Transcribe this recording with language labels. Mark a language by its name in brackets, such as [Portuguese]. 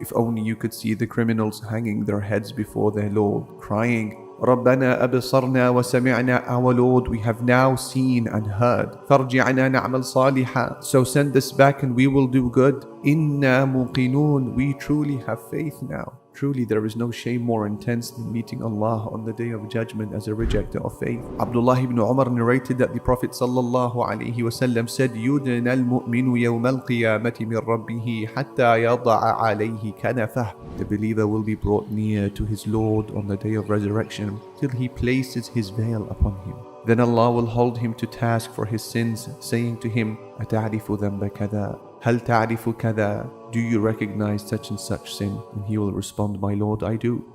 [English] If only you could see the criminals hanging their heads before their Lord, crying, [Arabic] رَبَّنَا أَبْصَرْنَا وَسَمِعْنَا. [English] Our Lord, we have now seen and heard. [Arabic] فَارْجِعْنَا نَعْمَلْ صَالِحًا. [English] So send us back and we will do good. [Arabic] إِنَّا مُوقِنُونَ. [English] We truly have faith now. Truly, there is no shame more intense than meeting Allah on the day of judgment as a rejecter of faith. Abdullah ibn Umar narrated that the Prophet ﷺ said, [Arabic] يُدْنَى الْمُؤْمِنُ يَوْمَ الْقِيَامَةِ مِنْ رَبِّهِ حَتَّى يَضَعَ عَلَيْهِ كَنَفَهُ. [English] The believer will be brought near to his Lord on the day of resurrection till he places his veil upon him. Then Allah will hold him to task for his sins, saying to him, [Arabic] أَتَعْرِفُ ذَنْبَ كَذَا هَلْ تَعْرِفُ كَذَا. [English] Do you recognize such and such sin? And he will respond, My Lord, I do.